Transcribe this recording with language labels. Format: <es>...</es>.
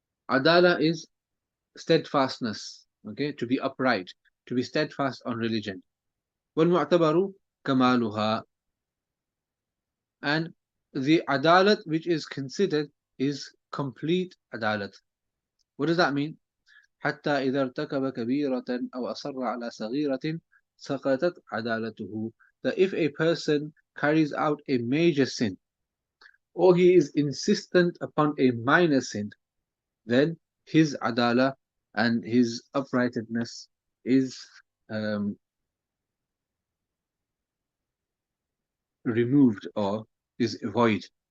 <en>Adala is steadfastness, okay, to be upright, to be steadfast on religion.</en> <ar>والمعتبر كمالها.</ar> <en>And the adalat which is considered is complete adalat. What does that mean?</en> <ar>حتى إذا ارتكب كبيرة أو أصر على صغيرة سقطت عدالته.</ar> <en>That if a person carries out a major sin, or he is insistent upon a minor sin, then his adala and his uprightness is removed or is void.</en>